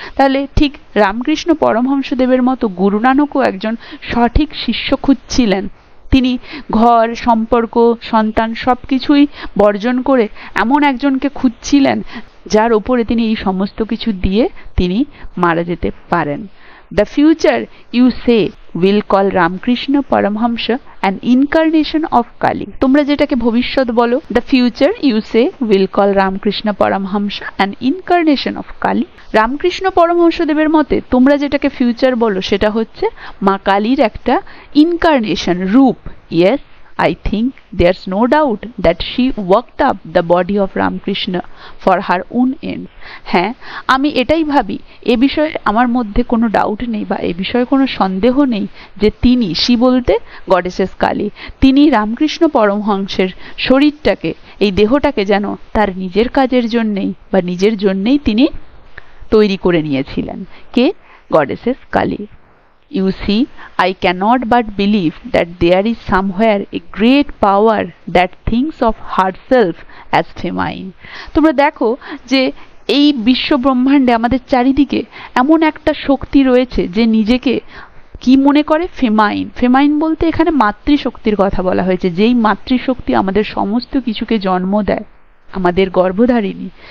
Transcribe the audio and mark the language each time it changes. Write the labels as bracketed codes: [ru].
[bn] তাহলে ঠিক রামকৃষ্ণ পরমহংসদেবের মতো গুরু নানকও একজন সঠিক শিষ্য খুঁজছিলেন। তিনি ঘর, সম্পর্ক, সন্তান সবকিছুই বর্জন করে এমন একজনকে খুঁজছিলেন যার উপরে তিনি এই সমস্ত কিছু দিয়ে তিনি মারা যেতে পারেন। [en] The future, you say, will call Ramakrishna Paramhamsa an incarnation of Kali. [bn] তোমরা যেটাকে ভবিষ্যৎ বলো, [en] the future, you say, will call Ramakrishna Paramhamsa an incarnation of Kali. [bn] Ramakrishna পরমহংসদেবের মতে তোমরা যেটাকে ফিউচার বলো সেটা হচ্ছে মা কালীর একটা ইনকার্নেশন, রূপ। [en] Yes, I think there's no doubt that she worked up the body of Ramakrishna for her own ends. [bn] হ্যাঁ, আমি এটাই ভাবি, এ বিষয়ে আমার মধ্যে কোনো ডাউট নেই বা এ বিষয়ে কোনো সন্দেহ নেই যে তিনি, সি বলতে গডেসেস কালী, তিনি রামকৃষ্ণ পরমহংসের শরীরটাকে, এই দেহটাকে যেন তার নিজের কাজের জন্যেই বা নিজের জন্যেই তিনি তৈরি করে নিয়েছিলেন। কে? Goddesses Kali. [en] You see, I cannot but believe that there is somewhere a great power that thinks of herself as feminine. [bn] তোমরা দেখো যে এই বিশ্ব ব্রহ্মাণ্ডে আমাদের চারিদিকে এমন একটা শক্তি রয়েছে যে নিজেকে কি মনে করে? ফেমাইন। ফেমাইন বলতে এখানে মাতৃশক্তির কথা বলা হয়েছে, যেই মাতৃশক্তি আমাদের সমস্ত কিছুকে জন্ম দেয়, আমাদের গর্ভধারিণী।